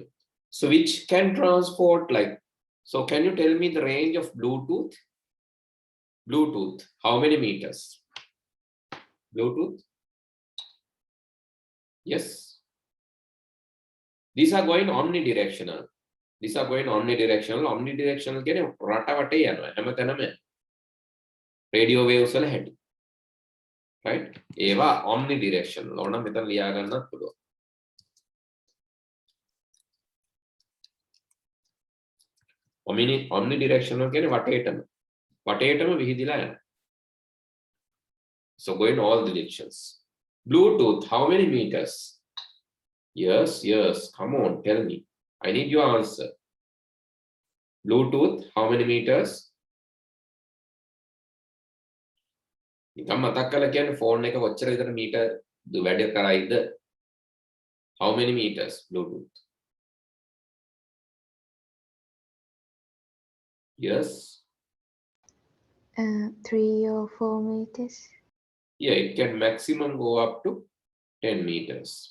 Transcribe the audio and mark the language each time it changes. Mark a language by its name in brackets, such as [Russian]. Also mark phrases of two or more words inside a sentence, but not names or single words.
[English] So which can transport like, so can you tell me the range of Bluetooth? Bluetooth, how many meters? Bluetooth? Yes. These are going omnidirectional. These are going omnidirectional. [Sinhala] Omnidirectional කියන්නේ රට වටේ යනවා. හැමතැනම [English] radio waves [Sinhala] වල හැටි. [English] Right? ඒවා omnidirectional. [Sinhala] ඕනම් මෙතන ලියා ගන්නත් පුළුවන්. Omnidirectional කියන්නේ වටේටම විහිදිලා යනවා. [English] So going all the directions. Bluetooth, how many meters? Yes, come on, tell me. I need your answer. Bluetooth, how many meters? [Sinhala] නිකම් මතක් කරලා කියන්නේ ෆෝන් එක කොච්චර විතර මීටර් වැඩ කරයිද? [English] How many meters Bluetooth? Yes. 3 or 4 meters. Yeah, it can maximum go up to 10 meters.